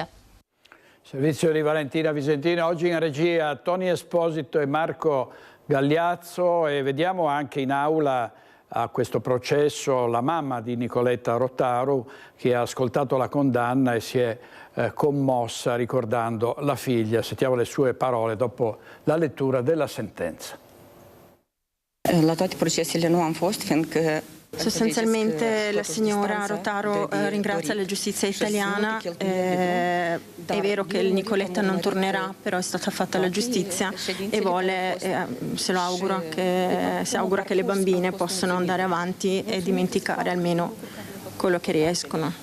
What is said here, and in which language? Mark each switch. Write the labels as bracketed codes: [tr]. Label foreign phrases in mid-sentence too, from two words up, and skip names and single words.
[it] Servizio di Valentina Visentina, oggi in regia Tony Esposito e Marco Gagliazzo, e vediamo anche in aula a questo processo la mamma di Nicoletta Rotaru, che ha ascoltato la condanna e si è commossa ricordando la figlia. Sentiamo le sue parole dopo la lettura della sentenza. [ro] La toate procesele nu am fost, fiindcă [it] sostanzialmente la signora Rotaru ringrazia la giustizia italiana. È vero che il Nicoletta non tornerà, però è stata fatta la giustizia e si augura che le bambine possano andare avanti e dimenticare almeno quello che riescono.